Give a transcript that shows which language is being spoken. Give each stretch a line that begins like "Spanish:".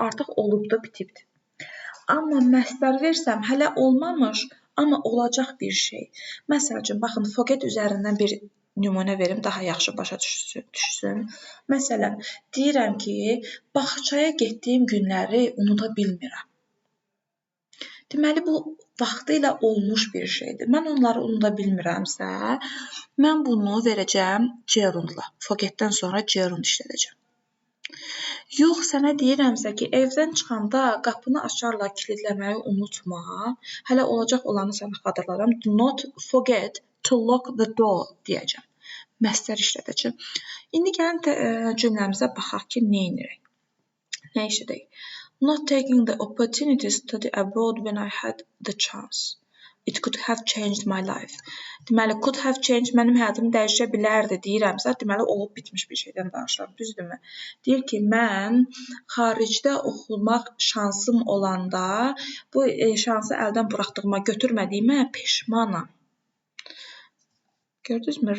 Azerbaijani: Artıq olubdu, bitibdir. Amma məstər versəm, hələ olmamış, amma olacaq bir şey. Məsəl üçün, baxın, forget üzərindən bir nümunə verim, daha yaxşı başa düşsün. Məsələn, deyirəm ki, bağçaya getdiyim günləri unuda bilmirəm. Deməli, bu vaxtıyla olmuş bir şeydir. Mən onları unuda bilmirəmsə, mən bunu verəcəm gerundla. Forgetdən sonra gerund işlədəcəm. Yox, sənə deyirəmsə ki, evdən çıxanda qapını açarla kilidləməyi unutma. Hələ olacaq olanı sənə xatırlaram. Do not forget to lock the door deyəcəm. Məstər işlədəcəm. İndi gəlin cümləmizə baxaq ki, nə edirik? Nə işlədək?
English: Not taking the opportunity to study abroad when I had the chance. It could have changed my life.
Azerbaijani: Deməli, could have changed mənim həyatımı dəyişə bilərdi deyirəmsə, deməli, olub bitmiş bir şeydən danışıram, düzdürmü? Deyir ki, mən xaricdə oxumaq şansım olanda bu şansı əldən buraxdığıma, götürmədiyimə peşmanam. Gördünüzmü?